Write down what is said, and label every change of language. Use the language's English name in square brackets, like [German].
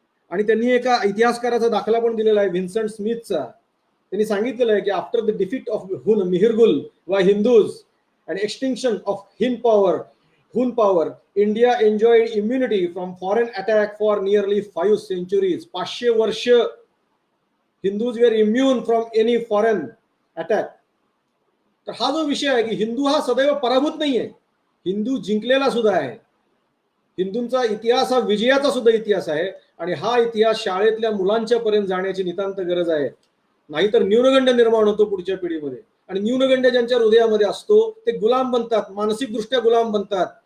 [Marathi] आणि त्यांनी एका इतिहासकाराचा दाखला पण दिलेला आहे, व्हिन्संट स्मिथचा. त्यांनी सांगितलेलं आहे की [English] After the defeat of Mihirgul व Hindus and extinction of Hun power, India enjoyed immunity from foreign attack for nearly 5 centuries. 500 वर्ष Hindus were immune from any foreign attack. [Marathi] तर हा जो विषय आहे की हिंदू हा सदैव पराभूत नाहीये, हिंदू जिंकलेला सुद्धा आहे. हिंदूंचा इतिहास हा विजयाचा सुद्धा इतिहास आहे. आणि हा इतिहास शाळेतल्या मुलांच्या पर्यंत जाण्याची नितांत गरज आहे. नाहीतर न्यूनगंड निर्माण होतो पुढच्या पिढीमध्ये. आणि न्यूनगंड ज्यांच्या हृदयामध्ये असतो ते गुलाम बनतात, मानसिकदृष्ट्या गुलाम बनतात.